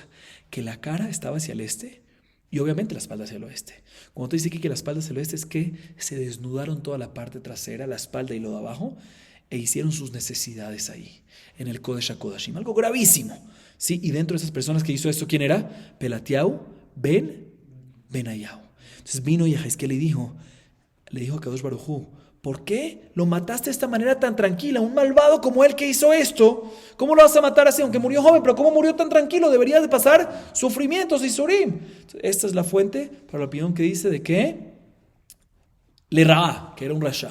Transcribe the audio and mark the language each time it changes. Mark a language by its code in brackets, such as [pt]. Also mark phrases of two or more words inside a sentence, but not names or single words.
[es] Que la cara estaba hacia el este y obviamente la espalda hacia el oeste. Cuando te dice que la espalda hacia el oeste es que se desnudaron toda la parte trasera, la espalda y lo de abajo, e hicieron sus necesidades ahí, en el [he] קודש הקדשים. [es] Algo gravísimo. ¿Sí? Y dentro de esas personas que hizo esto, ¿quién era? Pelatiao ben Benayau. Entonces vino Yahezkel y le dijo a [he] הקדוש ברוך הוא, [es] ¿por qué lo mataste de esta manera tan tranquila? Un malvado como él que hizo esto, ¿cómo lo vas a matar así? Aunque murió joven, pero ¿cómo murió tan tranquilo? Debería de pasar sufrimientos y surim. Esta es la fuente para la opinión que dice de que le Ra'a, que era un rasha.